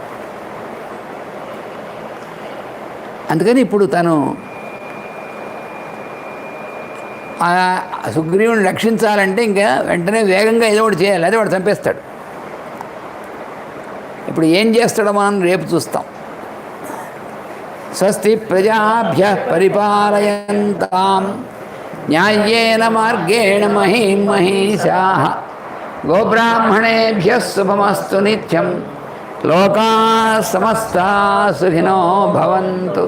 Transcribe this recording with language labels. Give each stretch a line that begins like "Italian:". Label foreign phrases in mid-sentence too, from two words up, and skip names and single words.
Telugu: అందుకని ఇప్పుడు తను ఆ సుగ్రీవుని రక్షించాలంటే ఇంకా వెంటనే వేగంగా ఏదో ఒకటి చేయాలి, అదే వాడు చంపేస్తాడు. ఇప్పుడు ఏం చేస్తాడో మనం రేపు చూస్తాం.
Sanskrit: స్వస్తి ప్రజాభ్యః పరిపాలయంతాం న్యాయేన మార్గేణ మహీం మహీషాః గోబ్రాహ్మణేభ్యः శుభమస్తు నిత్యం లోకాః సమస్తాః సుఖినో భవంతు.